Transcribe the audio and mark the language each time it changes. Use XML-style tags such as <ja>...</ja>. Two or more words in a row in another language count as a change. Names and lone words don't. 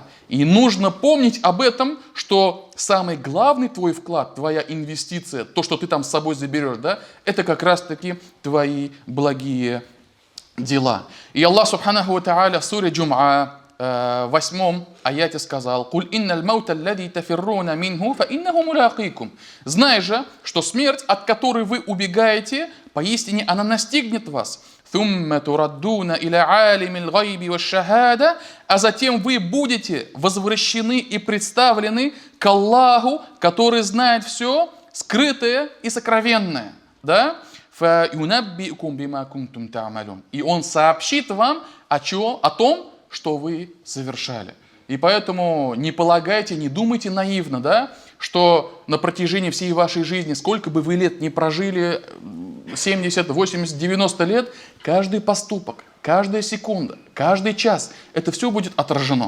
<ru>И нужно помнить об этом, что самый главный твой вклад, твоя инвестиция, то, что ты там с собой заберешь, это как раз-таки твои благие дела. И Аллах</ru> <ar>سبحانه وتعالى</ar> <ru>в суре Джум'а в 8 аяте сказал:</ru> <ar>«قل إن الموت الذي تفرون منه فإنه ملاقيكم».</ar> <ru>Знай же, что смерть, от которой вы убегаете, поистине она настигнет вас.</ru> <ar>«ثم تردون إلى عالم الغيب والشهادة»,</ar> <ru>а затем вы будете возвращены и представлены к Аллаху, который знает все скрытое и сокровенное.</ru> <ar>«فينبئكم بما كنتم تعملون».</ar> <ru>И Он сообщит вам о том, что вы совершали. И поэтому не полагайте, не думайте наивно, что на протяжении всей вашей жизни, сколько бы вы лет не прожили, 70, 80, 90 лет, каждый поступок, каждая секунда, каждый час, это все будет отражено.</ru>